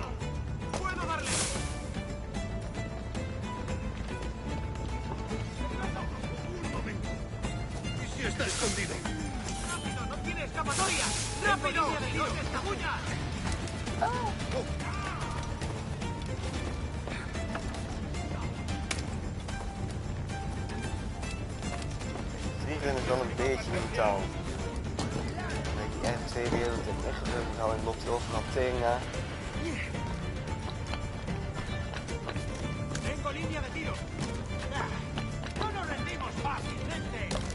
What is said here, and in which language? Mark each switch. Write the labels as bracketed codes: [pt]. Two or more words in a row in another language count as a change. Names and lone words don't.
[es] ¡Puedo darle! Un momento. ¿Y si está escondido? ¡Rápido! ¡No tiene escapatoria! ¡Rápido! ¡No se escabulla! [nl] Vliegen is wel een beetje brutaal. Een beetje RC-wereld en echt brutaal en loopt hij overal tegen. [es] Tengo línea de tiro. No nos rendimos fácilmente.